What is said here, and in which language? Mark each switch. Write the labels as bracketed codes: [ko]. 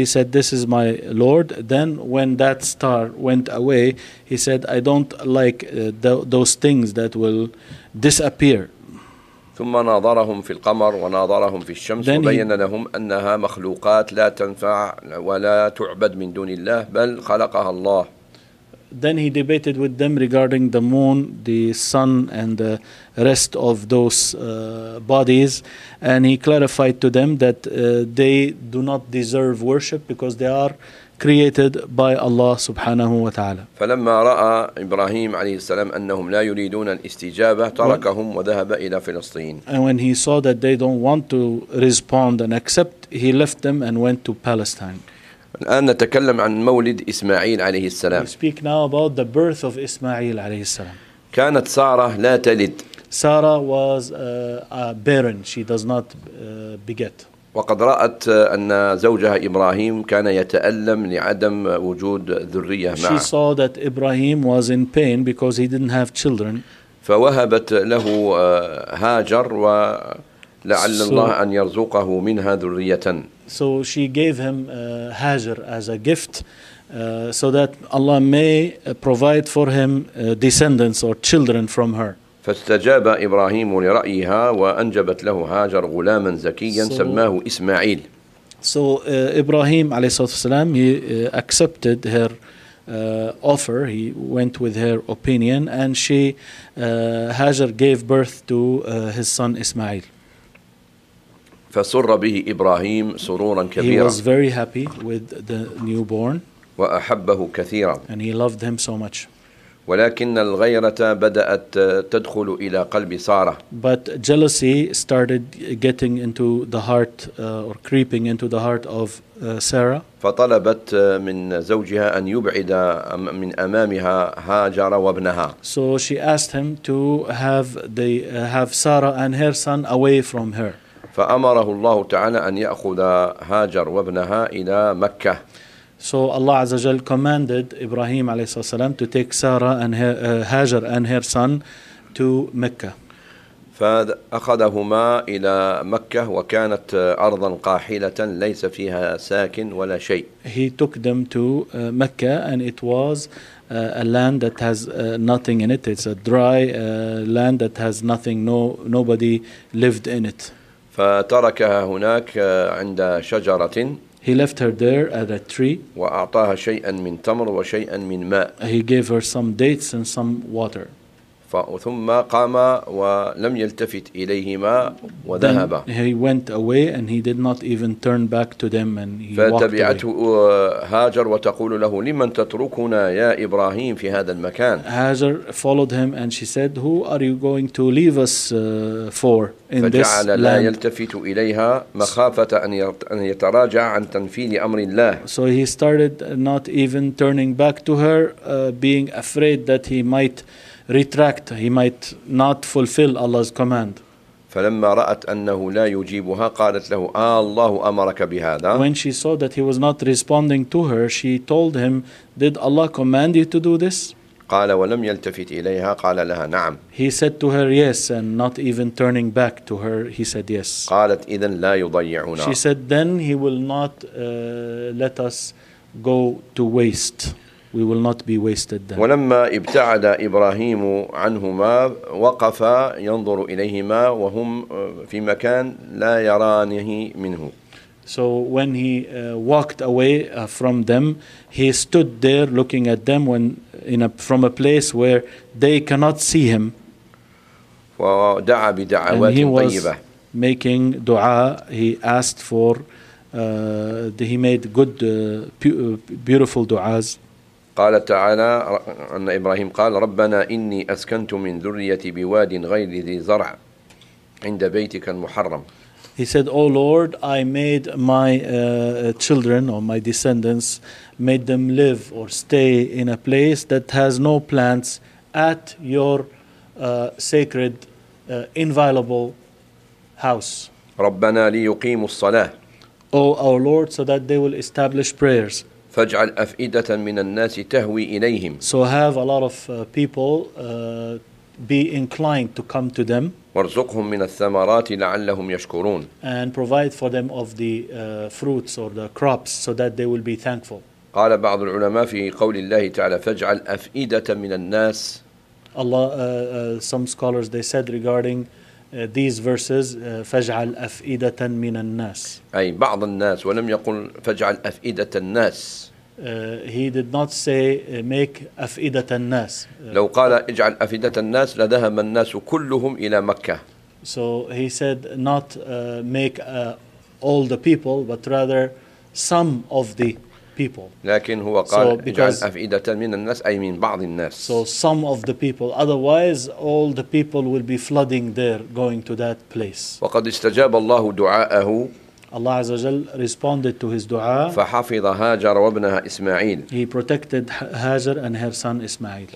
[en] He said, "This is my Lord." Then when that star went away, he said, "I don't like those things that will disappear." [ar] ثم ناظرهم في القمر وناظرهم في الشمس وبين لهم أنها مخلوقات لا تنفع ولا تعبد من دون الله بل خلقها الله. [en] Then he debated with them regarding the moon, the sun, and the rest of those bodies. And he clarified to them that they do not deserve worship because they are created by Allah [ar] subhanahu wa ta'ala. فلما رأى إبراهيم عليه السلام أنهم لا يريدون الاستجابة تركهم وذهب إلى فلسطين. [en] And when he saw that they don't want to respond and accept, he left them and went to Palestine. [ar] الآن نتكلم عن مولد إسماعيل عليه السلام. [en] We speak now about the birth of إسماعيل [ar] عليه السلام. كانت سارة لا تلد. [en] Sarah was barren. She does not beget. [ar] وقد رأت أن زوجها إبراهيم كان يتألم لعدم وجود ذرية معه. [en] She saw that Ibrahim was in pain because he didn't have children. [ar] فوهبت له هاجر ولعل الله أن يرزقه منها ذرية. [en] So she gave him Hajar as a gift so that Allah may provide for him descendants or children from her. [ar] فاستجاب إبراهيم لرأيها وأنجبت له هاجر غلاما زكيا سماه إسماعيل. [en] So Ibrahim [ar] عليه الصلاة والسلام, [en] he accepted her offer. He went with her opinion and she, Hajar gave birth to his son Ismail. [ar] فسر به إبراهيم سرورا كبيرا. [en] He was very happy with the newborn. [ar] وأحبه كثيرا. [en] And he loved him so much. [ar] ولكن الغيرة بدأت تدخل إلى قلب سارة. [en] But jealousy started getting into the heart or creeping into the heart of Sarah. [ar] فطلبت من زوجها أن يبعد من أمامها هاجر وابنها. [en] So she asked him to have Sarah and her son away from her. [ar] فأمره الله تعالى أن يأخذ هاجر وابنها إلى مكة. [en] So Allah [ar] عز وجل [en] commanded Ibrahim [ar] عليه الصلاة والسلام [en] to take Sarah and Hajar and her son to Mecca. [ar] فأخذهما إلى مكة وكانت أرضا قاحلة ليس فيها ساكن ولا شيء. [en] He took them to Mecca and it was a land that has nothing in it. It's a dry land that has nothing, nobody lived in it. [ar] فتركها هناك عند شجرة. [en] He left her there at a tree. [ar] وأعطاها شيئا من تمر وشيئا من ماء. [en] He gave her some dates and some water. [ar] ثم قام ولم يلتفت إليهما وذهب. [en] Then he went away and he did not even turn back to them and he walked away. [ar] فتبعته هاجر وتقول له لمن تتركنا يا إبراهيم في هذا المكان. [en] هاجر followed him and she said who are you going to leave us for in this land. [ar] فجعل لا يلتفت إليها مخافة أن يتراجع عن تنفيذ أمر الله. [en] So he started not even turning back to her being afraid that he might retract, he might not fulfill Allah's command. [ar] فلما رأت أنه لا يجيبها قالت له الله أمرك بهذا. [en] When she saw that he was not responding to her, she told him, did Allah command you to do this? [ar] قال ولم يلتفت إليها قال لها نعم. [en] He said to her yes and not even turning back to her, he said yes. [ar] قالت إذن لا يضيعنا. [en] She said then he will not let us go to waste. We will not be wasted then. [ar] ولما ابتعد إبراهيم عنهما وقف ينظر إليهما وهم في مكان لا يرانه منه. [en] So when he walked away from them, he stood there looking at them when in a from a place where they cannot see him. [ar] ودعا بدعوات طيبة. [en] And he was making dua. He asked for. He made good, beautiful du'as. [ar] قال تعالى أن إبراهيم قال ربنا إني أسكنت من ذريتي بواد غير ذي زرع عند بيتك المحرم. [en] He said, O Lord, I made my children or my descendants, made them live or stay in a place that has no plants at your sacred, inviolable house. [ar] ربنا ليقيموا الصلاة. [en] O our Lord, so that they will establish prayers. [ar] فاجعل أفئدة من الناس تهوي إليهم. [en] So have a lot of people be inclined to come to them. [ar] وارزقهم من الثمرات لعلهم يشكرون. [en] And provide for them of the fruits or the crops so that they will be thankful. [ar] قال بعض العلماء في قول الله تعالى فاجعل أفئدة من الناس. [en] Allah, some scholars they said regarding these verses [ar] فاجعل أفئدة من الناس أي بعض الناس ولم يقل فاجعل أفئدة الناس [en] he did not say make [ar] أفئدة الناس لو قال اجعل أفئدة الناس لذهب الناس كلهم إلى مكة [en] so he said not make all the people but rather some of the people [ar] لكن هو قال so اجعل أفئدة من الناس أي من بعض الناس [en] so some of the people otherwise all the people will be flooding there going to that place [ar] وقد استجاب الله دعاءه [en] Allah [ar] عز وجل [en] responded to his dua [ar] فحفظ هاجر وابنها إسماعيل [en] he protected Hajar and her son Ismail